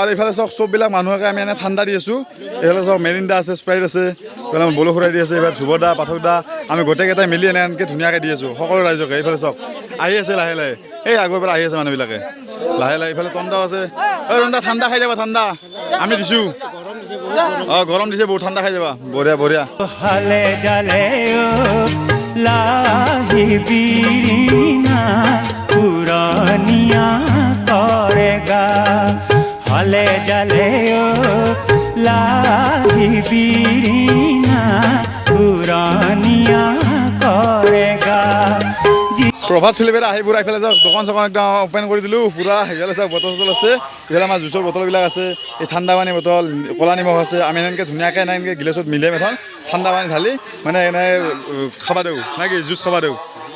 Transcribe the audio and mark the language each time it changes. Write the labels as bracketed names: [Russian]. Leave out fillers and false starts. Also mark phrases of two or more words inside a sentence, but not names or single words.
[Assamese] আৰু এইফালে চাওক চববিলাক মানুহকে আমি এনে ঠাণ্ডা দি আছোঁ। এইফালে চাওক মেৰিণ্ডা আছে, স্প্ৰাইট আছে, এইফালে বলো খুৰাই দি আছে, এইফালে ধ্ৰুৱদা, পাঠকদা, আমি গোটেইকেইটাই মিলি এনেকৈ ধুনীয়াকৈ দি আছোঁ সকলো ৰাইজকে। এইফালে চাওক আহি আছে লাহে এই আগৰ পৰা আহি আছে মানুহবিলাকে লাহে এইফালে তন্দাও আছে। তন্দা ঠাণ্ডা খাই যাবা, ঠাণ্ডা আমি দিছোঁ। গৰম দিছে বহুত, ঠাণ্ডা খাই যাবা, বঢ়িয়া। हले जले ओ लाही बीरीना पुरानिया करेगा। প্ৰভাত ফেলি পেলাই আহি পুৰা এইফালে যাওক, দোকান চোকান একদম অপেন কৰি দিলোঁ পুৰা। সেইফালে চাওক বটল চটল আছে, এইফালে আমাৰ জুচৰ বটলবিলাক আছে, এই ঠাণ্ডা পানী বটল, ক'লা নিমখ আছে। আমি এনেকৈ ধুনীয়াকৈ গিলাচত মিলাই এখন ঠাণ্ডা পানী ঢালি মানে এনে খাবা দিওঁ, নে কি জুচ খাবা দিওঁ।